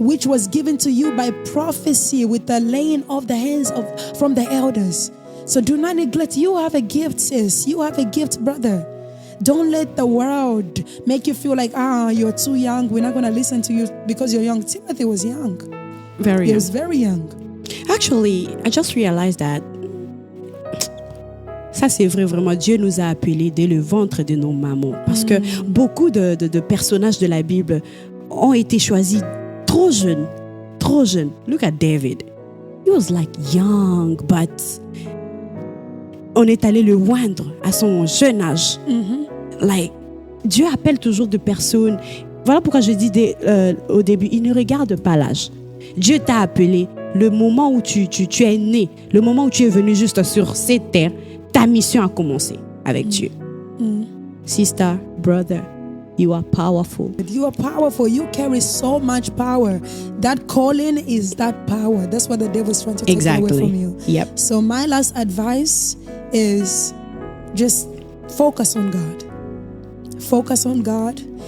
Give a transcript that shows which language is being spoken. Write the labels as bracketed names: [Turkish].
[English] Which was given to you by prophecy with the laying of the hands from the elders. So do not neglect. You have a gift, sis. You have a gift, brother. Don't let the world make you feel like, you're too young. We're not going to listen to you because you're young. Timothy was young. Very young. He was very young. Actually, I just realized that [French] ça c'est vrai, vraiment, Dieu nous a appelés dès le ventre de nos mamans. Parce que beaucoup de personnages de la Bible ont été choisis trop jeunes. Trop jeunes. [English] Look at David. He was like young, [French] but on est allé le oindre à son jeune âge. Like, Dieu appelle toujours des personnes. Voilà pourquoi je dis au début, il ne regarde pas l'âge. Dieu t'a appelé le moment où tu es né, le moment où tu es venu juste sur cette terre, ta mission a commencé avec Dieu. [English] Sister, brother, you are powerful. You are powerful. You carry so much power. That calling is that power. That's what the devil is trying to take away from you. Yep. So my last advice is just focus on God. Focus on God.